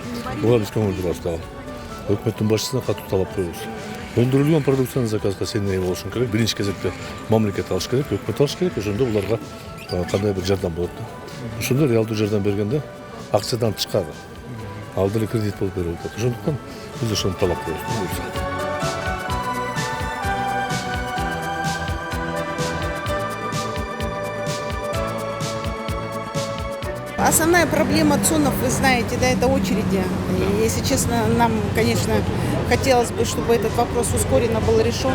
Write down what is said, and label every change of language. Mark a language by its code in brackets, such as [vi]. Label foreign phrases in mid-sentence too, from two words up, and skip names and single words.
[ky] Буга биз көңүл бурабыз дагы. Өкмөттүн башчысына катуу талап коебуз. Өндүрүлгөн продукциянын заказга сен ээ болушуң керек. Биринчи кезекте мамлекет алыш керек, өкмөт алыш керек. Ошондо буларга кандай бир жардам болот да. Ошондо реалдуу жардам бергенде акчадан тышкары ал деле кредит болуп берилип атат. Ошондуктан биз ошону талап коебуз. [ru] Основная проблема ЦУНов, вы знаете, да, это очереди. И, если честно, нам, конечно, хотелось бы, чтобы этот вопрос ускоренно был решен.